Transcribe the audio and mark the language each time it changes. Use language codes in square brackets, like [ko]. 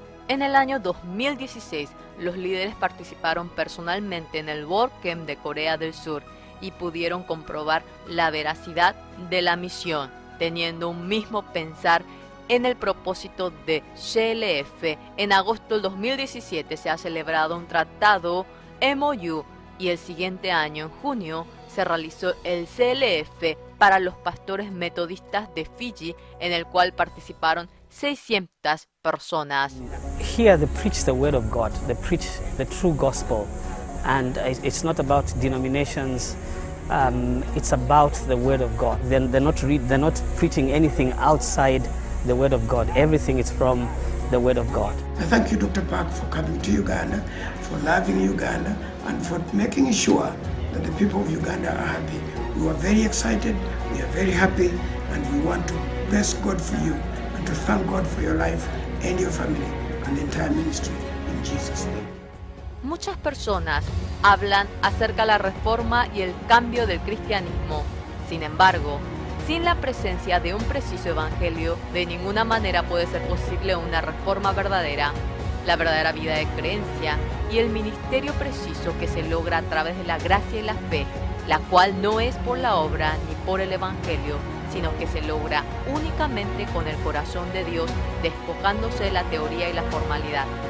[es] En el año 2016, los líderes participaron personalmente en el World Camp de Corea del Sur y pudieron comprobar la veracidad de la misión, teniendo un mismo pensar en el propósito de CLF. En agosto del 2017 se ha celebrado un tratado MOU y el siguiente año, en junio, se realizó el CLF para los pastores metodistas de Fiji, en el cual participaron 600 personas. [en] Here they preach the word of God, they preach the true gospel, and it's not about denominations, it's about the word of God. They're not preaching anything outside the word of God. Everything is from the word of God. I thank you, Dr. Park, for coming to Uganda, for loving Uganda, and for making sure that the people of Uganda are happy. We are very excited, we are very happy, and we want to bless God for you and to thank God for your life and your family and the entire ministry in Jesus' name. [es] Muchas personas hablan acerca de la reforma y el cambio del cristianismo. Sin embargo, sin la presencia de un preciso evangelio, de ninguna manera puede ser posible una reforma verdadera. La verdadera vida de creencia y el ministerio preciso que se logra a través de la gracia y la fe, la cual no es por la obra ni por el evangelio, sino que se logra únicamente con el corazón de Dios, despojándose de la teoría y la formalidad.